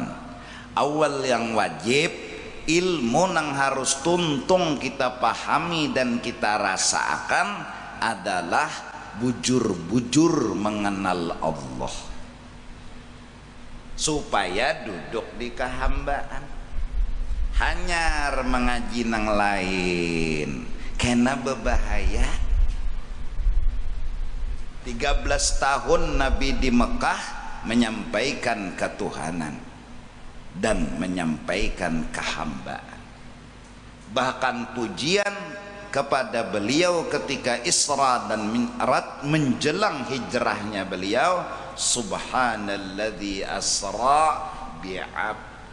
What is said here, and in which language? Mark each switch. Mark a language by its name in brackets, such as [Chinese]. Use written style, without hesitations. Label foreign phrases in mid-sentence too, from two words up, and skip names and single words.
[Indonesian] Awal yang wajib ilmu yang harus tuntung kita pahami dan kita rasakan adalah bujur-bujur mengenal Allah, supaya duduk di kehambaan. [Banjar] Hanyar mengaji nang lain kena berbahaya. [Indonesian] 13 tahun Nabi di Mekah menyampaikan ketuhanan dan menyampaikan kehambaan. Bahkan pujian kepada beliau ketika Isra dan Mi'raj menjelang hijrahnya beliau, [Arabic] سبحان الذي أسرى بعبده.